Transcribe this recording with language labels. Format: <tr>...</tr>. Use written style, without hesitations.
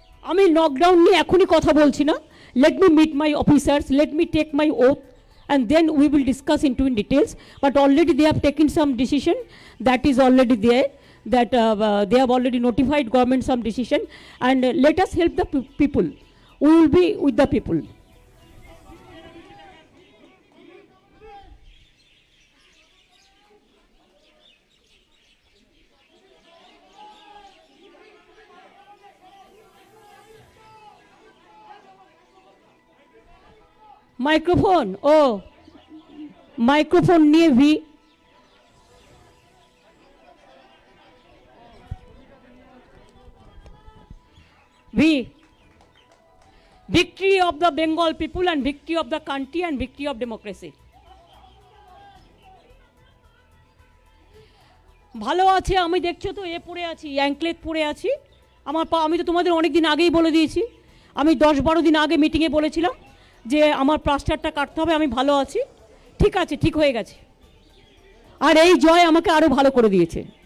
<bn>আমি লকডাউন নিয়ে এখনই কথা বলছি না।</bn> <en>Let me meet my officers, let me take my oath, and then we will discuss into in details. But already they have taken some decision that is already there, that they have already notified government some decision, and let us help the people. We will be with the people.</en> <bn>Microphone, O microphone নিয়ে</bn> <en>ভি victory of the Bengal people and victory of the country and victory of democracy.</en> <bn>ভালো আছে, আমি দেখছো তো এ পড়ে আছি, anklet পড়ে আছি। আমি তো তোমাদের অনেক দিন আগেই বলে দিয়েছি, আমি 10-12 দিন আগে মিটিংয়ে বলেছিলাম যে আমার প্লাস্টারটা কাটতে হবে। আমি ভালো আছি, ঠিক আছে, ঠিক হয়ে গেছে। আর এই জয় আমাকে আরো ভালো করে দিয়েছে।</bn>